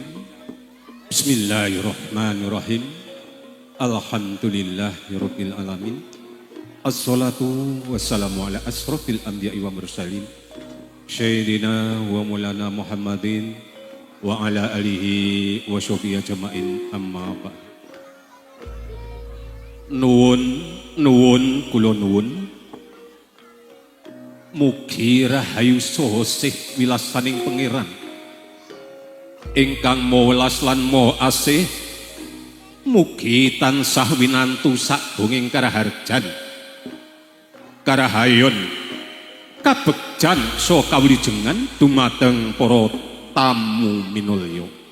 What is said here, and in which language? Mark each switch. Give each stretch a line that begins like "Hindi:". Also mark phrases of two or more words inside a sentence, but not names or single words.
Arabic: بسم الله الرحمن الرحيم. الحمد لله رب العالمين. والصلاة والسلام على أشرف الأنبياء والمرسلين. سيدنا ومولانا محمد وعلى آله وصحبه أجمعين، أما بعد.
Javanese: Nuwun kula nuwun mugi rahayu saha sih wilasaning pangeran ingkang maha welas lan maha asih, mugi tansah winantu sakbunging karaharjan karahayon kabegjan saha kawilujengan dumateng para tamu minulya.